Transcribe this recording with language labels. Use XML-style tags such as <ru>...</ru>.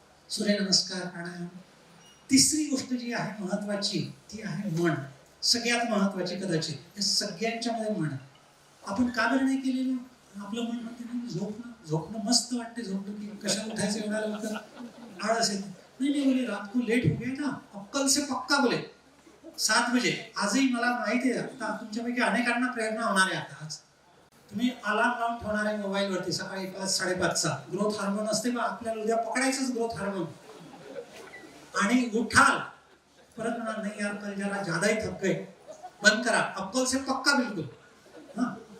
<mr>सूर्यनमस्कार, प्राणायाम. तिसरी गोष्ट जी आहे महत्वाची ती आहे मन. सगळ्यात महत्वाची कदाचित. या सगळ्यांच्या मध्ये मन. आपण का बरं नाही केलेलं? आपलं मन म्हणते नाही झोपणं मस्त वाटते, झोपलं की कशा उठायचं एवढा लवकर, आळस येते.</mr> <hi>नहीं बोले रात को लेट हो गया ना, अब कल से पक्का बोले 7 बजे.</hi> <mr>आजही मला माहिती आहे, आता तुमच्यापैकी अनेकांना प्रेरणा होणार आहे. आता आज तुम्ही अलार्म लावून ठेवणार आहे मोबाईलवरती सकाळी 5-5:30चा. ग्रोथ हार्मोन असते बा, आपल्याला उद्या पकडायचंच ग्रोथ हार्मोन. आणि उठाल परत म्हणा, नाही यार</mr> <hi>कल जरा ज्यादा ही थक गए,</hi> <mr>बंद करा,</mr> <hi>अब कल से पक्का बिलकुल. हाँ</hi>